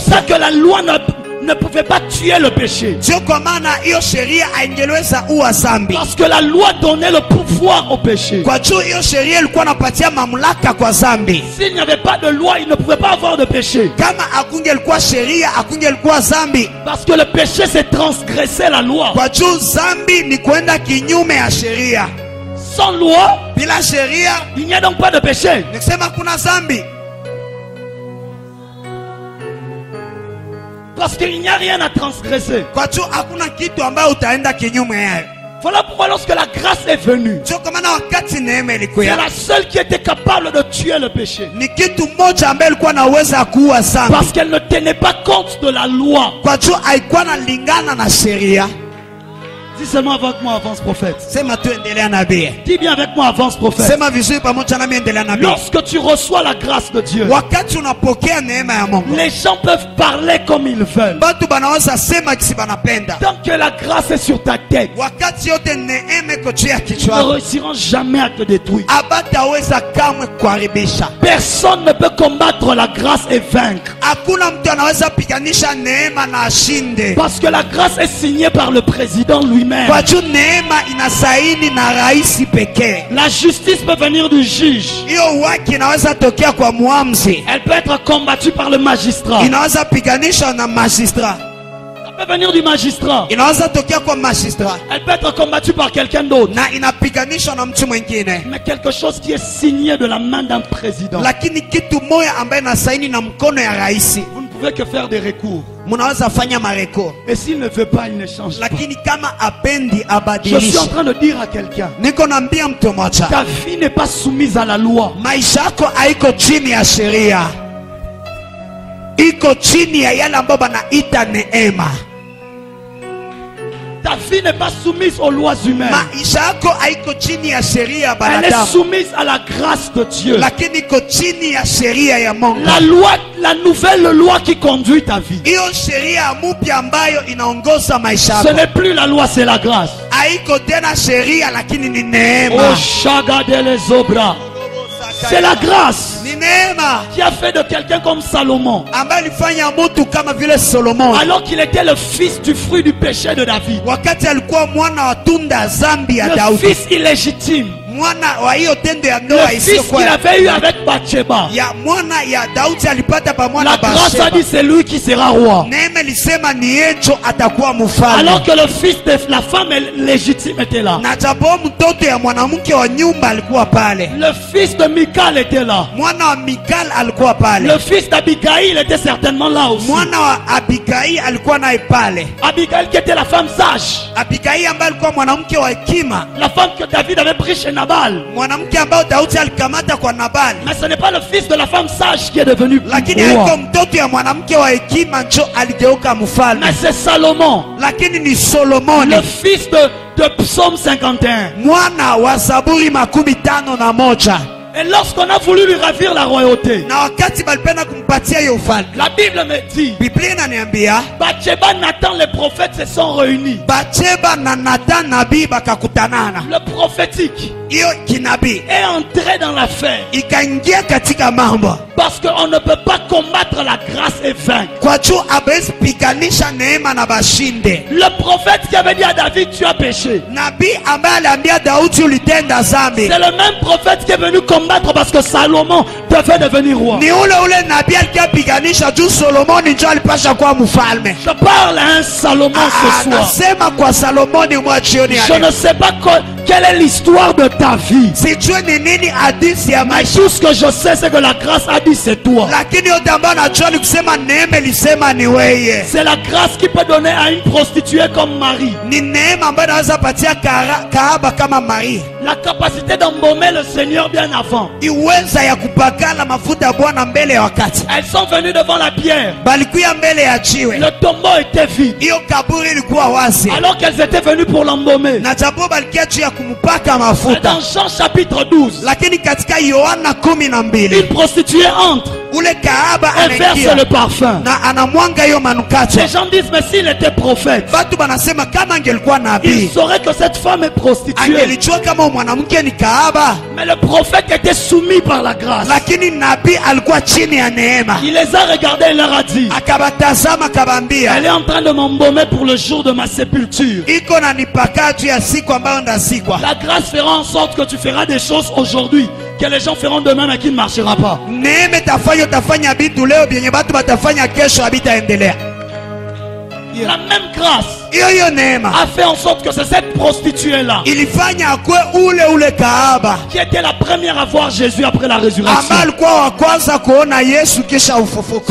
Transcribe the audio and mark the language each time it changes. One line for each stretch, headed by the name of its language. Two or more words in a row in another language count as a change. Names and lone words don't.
Swahili: mpya.
French: ça que la loi ne pouvait pas tuer le péché.
Swahili: Sio kwa maana hiyo sheria haingeweza ua zambi,
French: Parce que la loi donnait le pouvoir au péché.
Swahili: kwa juu hiyo sheria ilikuwa napatia mamlaka kwa zambi.
French: S'il n'y avait pas de loi, il ne pouvait pas avoir de péché.
Swahili: Kama akungelikuwa sheria, akungelikuwa zambi,
French: Parce que le péché, c'est transgresser la loi.
Swahili: kwa juu zambi ni kwenda kinyume ya sheria.
French: Sans loi,
Swahili: Bila sheria
French: il n'y a donc pas de péché.
Swahili: ni kusema kuna zambi,
French: Parce qu'il n'y a rien à transgresser.
Swahili: kwa juu hakuna kitu ambayo utaenda kinyume yayo.
French: Voilà pourquoi lorsque la grâce est venue,
Swahili: Sio kwa maana wakati neema
French: c'est
Swahili: ilikuya,
French: la seule qui était capable de tuer le péché.
Swahili: ni kitu moja ambaye ilikuwa na uwezo wa kuua zambi,
French: Parce qu'elle ne tenait pas compte de la loi.
Swahili: kwa juu haikuwa nalingana na sheria.
French: Dis seulement avec moi, avance prophète.
Swahili: Sema tu endelea nabii,
French: Dis bien avec moi, avance prophète.
Swahili: sema vizuri pamoja nami, endelea nabii.
French: Lorsque tu reçois la grâce de Dieu,
Swahili: Wakati unapokea neema ya Mungu,
French: les gens peuvent parler comme ils veulent.
Swahili: batu banaweza sema kisi banapenda.
French: Tant que la grâce est sur ta tête,
Swahili: Wakati yote neema iko juu ya
French: ils ne
Swahili: kichwa,
French: réussiront jamais à te détruire.
Swahili: abataweza kamwe kuharibisha.
French: Personne ne peut combattre la grâce et vaincre.
Swahili: Hakuna mtu anaweza piganisha neema na ashinde,
French: Parce que la grâce est signée par le président lui-même.
Swahili: kwa juu neema inasaini na rais pekee.
French: La justice peut venir du juge.
Swahili: Hiyo haki inaweza tokea kwa muamzi,
French: Elle peut être combattue par le magistrat.
Swahili: inaweza piganishwa na magistrat.
French: peut venir du magistrat.
Swahili: inaweza tokea kwa magistrat
French: Elle peut être combattue par quelqu'un d'autre.
Swahili: na inapiganishwa na mtu mwingine,
French: Mais quelque chose qui est signé de la main d'un président.
Swahili: lakini kitu moja ambaye na saini na mkono ya rais,
French: Vous ne pouvez que faire des recours.
Swahili: mnaweza fanya mareko,
French: Et s'il ne veut pas, il ne change pas.
Swahili: lakini kama apendi
French: Je suis en
Swahili: abadilishe.
French: train de dire à quelqu'un,
Swahili: Niko naambia mtu mmoja,
French: ta vie n'est pas soumise à la loi.
Swahili: maisha yako haiko chini ya sheria, iko chini ya yale ambayo banaita neema.
French: Ta vie n'est pas soumise aux lois humaines.
Swahili: Maisha yako haiko chini ya sheria ya
French: Elle est
Swahili: banadamu,
French: soumise à la grâce de Dieu.
Swahili: lakini iko chini ya sheria ya Mungu.
French: La loi, la nouvelle loi qui conduit ta vie.
Swahili: Hiyo sheria mpya ambayo inaongoza maisha
French: Ce
Swahili: yako
French: n'est plus la loi, c'est la grâce.
Swahili: haiko tena sheria, lakini ni Oh, neema.
French: Shagadé les obras. C'est la grâce
Swahili: Ni neema
French: qui a fait de quelqu'un comme Salomon,
Swahili: ambayo ilifanya mtu kama vile Solomon,
French: alors qu'il était le fils du fruit du péché de David,
Swahili: wakati alikuwa mwana wa tunda ya zambi ya
French: le
Swahili: Daudi,
French: fils illégitime,
Swahili: mwana wa hiyo tendo ya
French: le
Swahili: ndoa
French: fils
Swahili: isiyokuwa
French: qu'il avait eu avec Bathsheba.
Swahili: ya mwana ya Daudi alipata pamoja
French: La
Swahili: na
French: grâce a
Swahili: Bathsheba.
French: dit c'est lui qui sera roi.
Swahili: Neema ilisema ni yecho atakuwa mfalme,
French: Alors que le fils de la femme légitime était là.
Swahili: na japo mtoto ya mwanamke wa nyumba alikuwa pale,
French: Le fils de Michal était là.
Swahili: mwana wa Mikal alikuwa pale,
French: Le fils d'Abigail était certainement là aussi.
Swahili: mwana wa Abigai alikuwa naye pale.
French: Abigail qui était la femme sage.
Swahili: Abigai ambaye alikuwa mwanamke wa hekima,
French: La femme que David avait pris chez Nabal.
Swahili: mwanamke ambaye Daudi alikamata kwa Nabali,
French: Mais ce n'est pas le fils de la femme sage qui est devenu
Swahili: lakini
French: roi.
Swahili: alikuwa mtoto ya mwanamke wa hekima njo aligeuka mfalme,
French: Mais c'est Salomon,
Swahili: lakini ni Solomoni,
French: le fils de Psaume 51.
Swahili: mwana wa Zaburi 51.
French: Et lorsqu'on a voulu lui ravir la royauté,
Swahili: Na wakati balipenda kumpatia hiyo ufalme,
French: la Bible me dit,
Swahili: Biblia inaniambia
French: Bathsheba, Nathan, les prophètes se sont réunis.
Swahili: Bathsheba na Nathan nabii bakakutanana,
French: Le prophétique
Swahili: hiyo kinabii
French: est entré dans l'affaire.
Swahili: ikaingia katika mambo,
French: Parce qu'on ne peut pas combattre la grâce et vaincre.
Swahili: kwa juu abezi piganisha neema na bashinde.
French: Le prophète qui avait dit à David, tu as péché.
Swahili: Nabii ambaye aliambia Daudi ulitenda zambi,
French: C'est le même prophète qui est venu combattre parce que Salomon devait devenir roi.
Swahili: ni ule ule nabii alikiapiganisha juu Solomoni njo alipasha kuwa mfalme.
French: Je parle à un Salomon ce soir.
Swahili: Anasema kwa Salomoni mwa jioni ya
French: Je
Swahili: leo.
French: ne sais pas quelle est l'histoire de ta vie.
Swahili: Sijui ni nini hadithi ya
French: Mais
Swahili: maisha,
French: tout ce que je sais, c'est que la grâce a dit c'est toi.
Swahili: lakini yote ambayo najua ni kusema neema ilisema ni weye.
French: C'est la grâce qui peut donner à une prostituée comme Marie
Swahili: Ni neema ambayo naweza patia kahaba kama Maria
French: la capacité d'embaumer le Seigneur bien avant.
Swahili: iweza ya kupakala mafuta ya Bwana mbele ya wakati.
French: Elles sont venues devant la pierre.
Swahili: Balikuya mbele ya jiwe,
French: Le tombeau était vide.
Swahili: hiyo kaburi ilikuwa wazi,
French: Alors qu'elles étaient venues pour l'embaumer.
Swahili: na japo balikia juu ya kumpaka mafuta,
French: Dans Jean chapitre 12,
Swahili: lakini katika Yohana 12
French: une prostituée entre
Swahili: ule kahaba
French: et verse
Swahili: anaingia
French: le parfum.
Swahili: na anamwanga hiyo manukato.
French: Les gens disent, mais s'il était prophète,
Swahili: Batu banasema kama angelikuwa
French: il
Swahili: nabii
French: saurait que cette femme est prostituée.
Swahili: angelijua kama mwanamke ni kahaba,
French: Mais le prophète était soumis par la grâce.
Swahili: lakini nabii alikuwa chini ya neema.
French: Il les a regardés et leur a dit,
Swahili: Akabatazama akabambia,
French: elle est en train de m'embaumer pour le jour de ma sépulture.
Swahili: iko na nipaka juu ya siku ambayo ndazikwa.
French: La grâce fera en sorte que tu feras des choses aujourd'hui que les gens feront demain mais qui ne marchera pas.
Swahili: Neema itafanya utafanya vitu leo vyenye batu batafanya kesho habitaendelea.
French: La même grâce
Swahili: Hiyo neema
French: a fait en sorte que c'est cette prostituée-là
Swahili: ilifanya akwe ule kahaba
French: qui était la première à voir Jésus après la résurrection.
Swahili: ambaye alikuwa wa kwanza kuona Yesu kisha ufufuko.